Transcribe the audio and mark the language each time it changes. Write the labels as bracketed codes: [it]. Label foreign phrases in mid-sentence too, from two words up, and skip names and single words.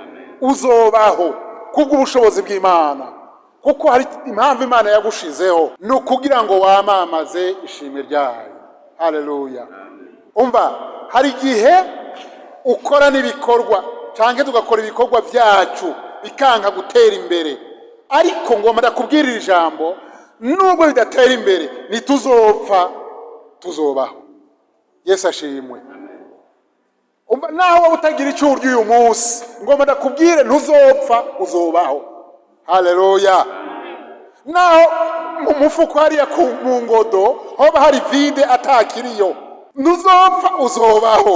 [rn] Uzobaho kubw'ubushobozi bw'Imana, kuko hari impamvu Imana yagushizeho, ni ukugira ngo wamamaze ishimwe ryayo. Haleluya. Umva, hari igihe ukora n'ibikorwa cyangwa tugakora ibikorwa byacu bikanka gutera imbere, ariko ngomba ndakubwirira ijambo, nubwo bidatera imbere ntituzopfa, tuzobaho. Yesu ashimwe. Umva, naho utagira icyo urya uyu munsi, ngomba ndakubwire ntuzopfa, uzobaho. Haleluya. Naho mu mufuko hariya mu ngodo hoba hari vide atakiriyo, ntuzopfa, uzobaho.